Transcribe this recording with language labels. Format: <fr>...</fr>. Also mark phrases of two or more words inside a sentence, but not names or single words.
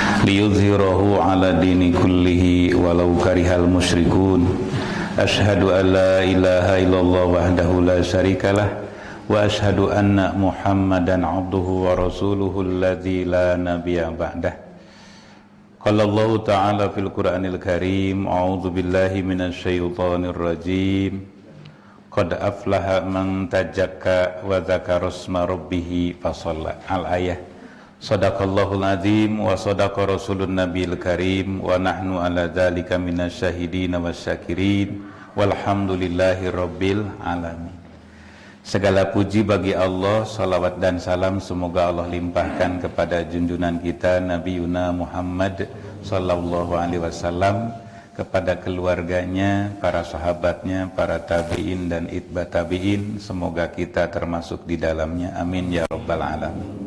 <ar>ليظهره على الدين كله ولو كره المشركون. أشهد أن لا إله إلا الله وحده لا شريك له وأشهد أن محمدا عبده ورسوله الذي لا نبي بعده. قال الله تعالى في القرآن الكريم أعوذ بالله من الشيطان الرجيم. قد أفلح من تزكى وذكر اسم ربه فصلى. Al-ayah. صدق الله العظيم وصدق رسوله النبي الكريم ونحن على ذلك من الشاهدين والشاكرين والحمد لله رب العالمين.</ar> <id>Segala puji bagi Allah, salawat dan salam semoga Allah limpahkan kepada junjungan kita Nabi Yuna Muhammad</id> <ar>صلى الله عليه وسلم,</ar> <id>kepada keluarganya, para sahabatnya, para tabi'in dan itba tabi'in, semoga kita termasuk di dalamnya,</id> <ar>آمين يا رب العالمين.</ar>